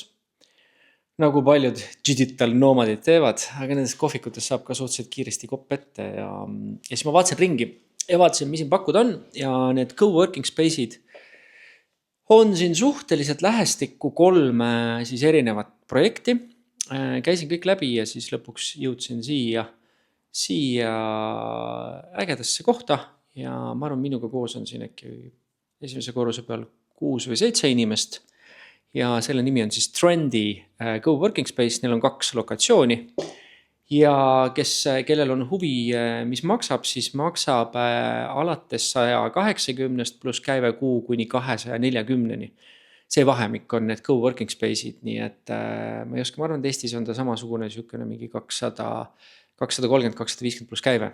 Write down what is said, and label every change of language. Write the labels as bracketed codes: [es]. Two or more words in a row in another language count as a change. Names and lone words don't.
[et] Nagu paljud [en] digital nomadid [et] teevad, aga nendes kohvikutes saab ka suhteliselt kiiresti kopp ette ja siis ma vaatasin ringi ja vaatasin, mis siin pakkuda on ja need [en] co-working space'id [et] on siin suhteliselt lähestikku 3 siis erinevat projekti. Käisin kõik läbi ja siis lõpuks jõudsin siia ägedasse kohta ja ma arvan, minuga koos on siin äkki esimese korruse peal 6 või 7 inimest. Ja selle nimi on siis Trendy co-working space, neil on 2 lokatsiooni ja kellel on huvi, mis maksab, siis maksab alates 180 pluss käive kuu kuni 240-ni. See vahemik on need [en] co-working space'id, [et] nii et ma ei oska, ma arvan, et Eestis on ta samasugune mingi 230-250 pluss käive.